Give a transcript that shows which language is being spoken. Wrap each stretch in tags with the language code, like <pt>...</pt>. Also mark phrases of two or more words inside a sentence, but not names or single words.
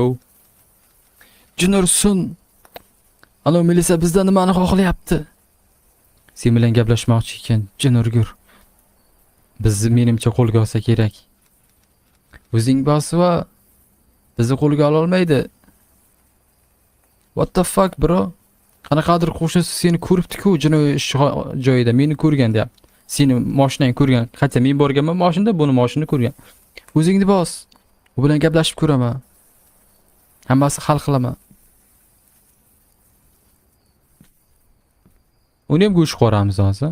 <uz>Jinursun. Ana Melisa bizdan nimani xohlayapti? Sen bilan gaplashmoqchi ekan, Jinurgur. Bizni menimcha qo'lga olsa kerak. O'zing bosi va bizni qo'lga ola olmaydi.</uz> <en>What the fuck, bro?</en> <uz>Qanaqadir qo'shnisi seni ko'ribdi-ku, jinoiy ish joyida meni ko'rgan deyapti. Seni mashinangni ko'rgan. Qancha men borganman mashinada, buni mashinani ko'rgan. O'zingni bos. U bilan gaplashib ko'raman. Hammasi hal qilaman. Uni ham go'sht qoramiz hozir.</uz>